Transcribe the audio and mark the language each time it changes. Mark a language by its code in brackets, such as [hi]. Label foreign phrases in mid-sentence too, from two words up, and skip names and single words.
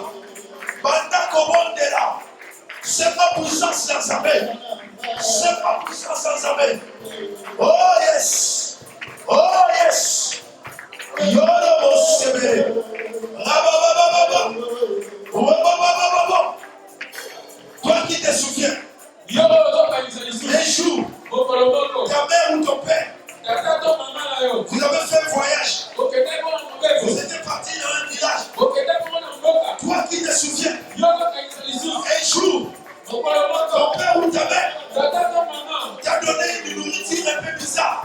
[ln] Banda Kobondela. [fr] C'est pas puissance sans arrêt. C'est pas puissance sans arrêt. [en] Oh yes. Oh yes. [ln] Yolo Mosebe. Rabababababa. Rabababababa. [fr] Toi qui te souviens. Un jour, ta mère ou ton père, vous avez fait un voyage. Vous étiez parti dans un village. Toi qui te souviens. Un jour, ton père ou ta mère t'a donné une nourriture un peu bizarre.